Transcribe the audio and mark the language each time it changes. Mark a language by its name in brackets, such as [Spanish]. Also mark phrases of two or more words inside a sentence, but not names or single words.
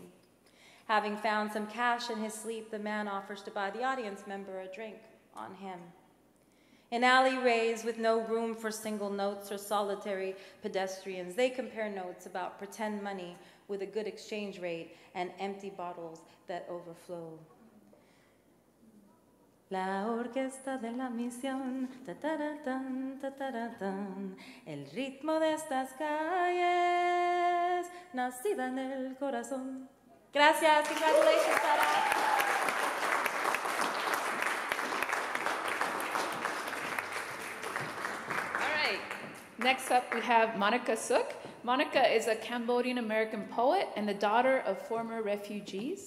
[English] Having found some cash in his sleep, the man offers to buy the audience member a drink on him. In alleyways with no room for single notes or solitary pedestrians, they compare notes about pretend money with a good exchange rate and empty bottles that overflow. [Spanish] La orquesta de la misión, ta-ta-ra-tan, ta-ta-ra-tan, el ritmo de estas calles, nacida en el corazón. Gracias, [English] congratulations, Sara. Next up, we have Monica Suk. Monica is a Cambodian-American poet and the daughter of former refugees.